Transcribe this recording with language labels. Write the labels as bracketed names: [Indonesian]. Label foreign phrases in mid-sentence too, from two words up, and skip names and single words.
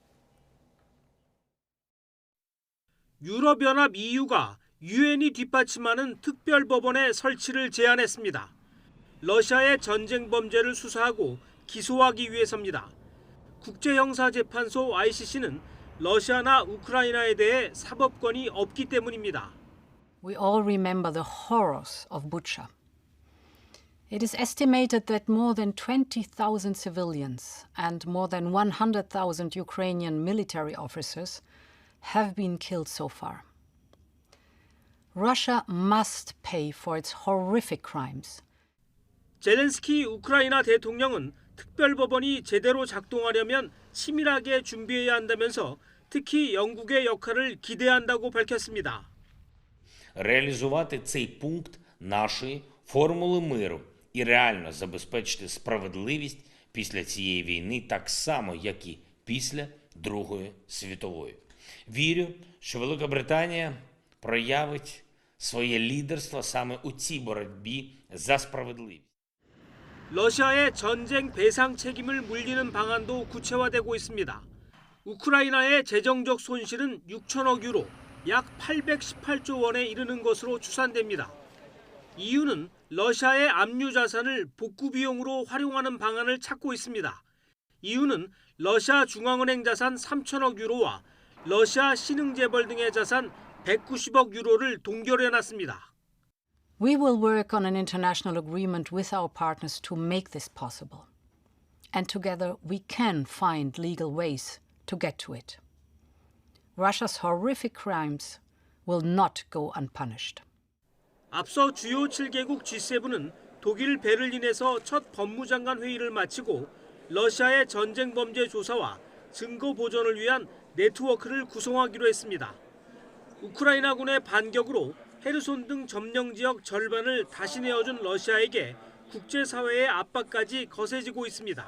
[Korean] 유럽연합 EU가 유엔이 뒷받침하는 특별 법원의 설치를 제안했습니다. 러시아의 전쟁 범죄를 수사하고 기소하기 위해서입니다. 국제형사재판소 ICC는 러시아나 우크라이나에 대해 사법권이 없기 때문입니다. [English] We all remember the horrors of Bucha. It is estimated that more than 20,000 civilians and more than 100,000 Ukrainian military officers have been killed so far. Russia must pay for its horrific crimes. [Korean] 젤렌스키 우크라이나 대통령은 특별법원이 제대로 작동하려면 치밀하게 준비해야 한다면서 특히 영국의 역할을 기대한다고 밝혔습니다. [Ukrainian] Реалізувати цей пункт нашої формули миру і реально забезпечити справедливість після цієї війни так само, як і після Другої світової. Вірю, що Велика Британія проявить своє лідерство саме у цій боротьбі за справедливість. [Korean] 러시아의 전쟁 배상 책임을 물리는 방안도 구체화되고 있습니다. 우크라이나의 재정적 손실은 6천억 유로, 약 818조 원에 이르는 것으로 추산됩니다. EU는 러시아의 압류 자산을 복구 비용으로 활용하는 방안을 찾고 있습니다. EU는 러시아 중앙은행 자산 3천억 유로와 러시아 신흥재벌 등의 자산 190억 유로를 동결해놨습니다. [English] We will work on an international agreement with our partners to make this possible. And together we can find legal ways to get to it. Russia's horrific crimes will not go unpunished. [Korean] 앞서 주요 7개국 G7은 독일 베를린에서 첫 법무장관 회의를 마치고 러시아의 전쟁 범죄 조사와 증거 보존을 위한 네트워크를 구성하기로 했습니다. 우크라이나군의 반격으로 헤르손 등 점령 지역 절반을 다시 내어준 러시아에게 국제사회의 압박까지 거세지고 있습니다.